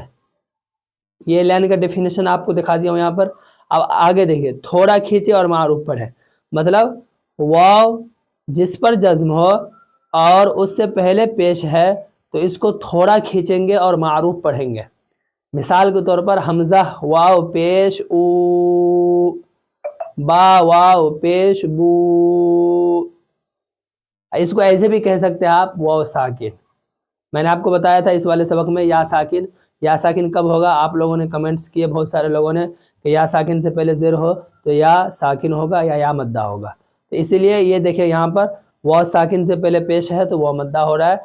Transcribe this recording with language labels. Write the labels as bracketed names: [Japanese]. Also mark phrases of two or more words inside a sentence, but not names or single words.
[Urdu] یہ لائن کا ڈیفینیشن آپ کو دکھا دیا ہوں یہاں پر۔ اب آگے دیکھیے، تھوڑا کھینچے اور معروف پڑھیں، مطلب واو جس پر جزم ہو اور اس سے پہلے پیش ہے تو اس کو تھوڑا کھینچیں گے اور معروف پڑھیں گے۔ مثال کے طور پر حمزہ واو پیش او، با واو پیش بو۔ اس کو ایسے بھی کہہ سکتے ہیں آپ واو ساکن۔ میں نے آپ کو بتایا تھا اس والے سبق میں یا ساکن۔ یا ساکن کب ہوگا؟ آپ لوگوں نے کمنٹس کیے بہت سارے لوگوں نے کہ یا ساکن سے پہلے زیر ہو تو یا ساکن ہوگا یا مدہ ہوگا۔ تو اسی لیے یہ دیکھیں یہاں پر واو ساکن سے پہلے پیش ہے تو واو مدہ ہو رہا ہے۔